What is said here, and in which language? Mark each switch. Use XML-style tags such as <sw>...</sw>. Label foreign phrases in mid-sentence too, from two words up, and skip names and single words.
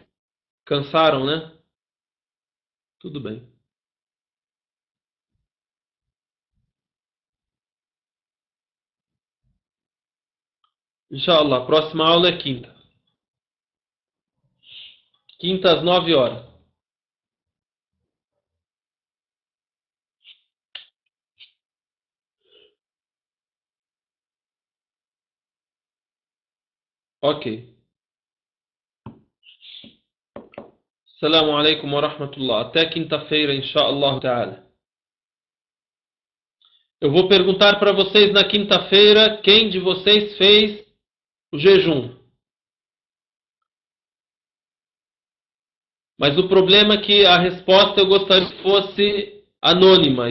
<pt>Cansaram, né? Tudo bem. Inshallah, a próxima aula é quinta. Quinta às 9 horas. Ok.</pt> <ar>السلام عليكم ورحمة الله.</ar> <pt>Até quinta-feira,</pt> <ar>إن شاء الله تعالى.</ar> <pt>Eu vou perguntar para vocês na quinta-feira quem de vocês fez o jejum. Mas o problema é que a resposta eu gostaria que fosse anônima.</pt>